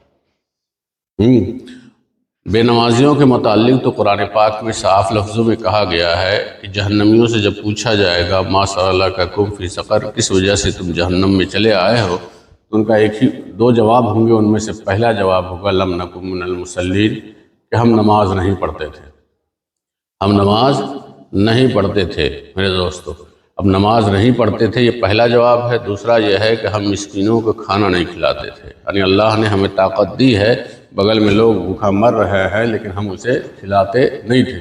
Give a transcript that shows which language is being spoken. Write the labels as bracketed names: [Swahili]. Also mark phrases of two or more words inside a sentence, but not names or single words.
[Urdu] بے نمازیوں کے متعلق تو قرآن پاک میں صاف لفظوں میں کہا گیا ہے کہ جہنمیوں سے جب پوچھا جائے گا [Arabic] ما سألککم فی سقر، [Urdu] کس وجہ سے تم جہنم میں چلے آئے ہو، تو ان کا ایک ہی دو جواب ہوں گے، ان میں سے پہلا جواب ہوگا [Arabic] لم نکن من المصلین، [Urdu] کہ ہم نماز نہیں پڑھتے تھے، ہم نماز نہیں پڑھتے تھے۔ میرے دوستو، اب نماز نہیں پڑھتے تھے یہ پہلا جواب ہے۔ دوسرا یہ ہے کہ ہم مسکینوں کو کھانا نہیں کھلاتے تھے، یعنی اللہ نے ہمیں طاقت دی ہے، بغل میں لوگ بھوکا مر رہے ہیں لیکن ہم اسے کھلاتے نہیں تھے۔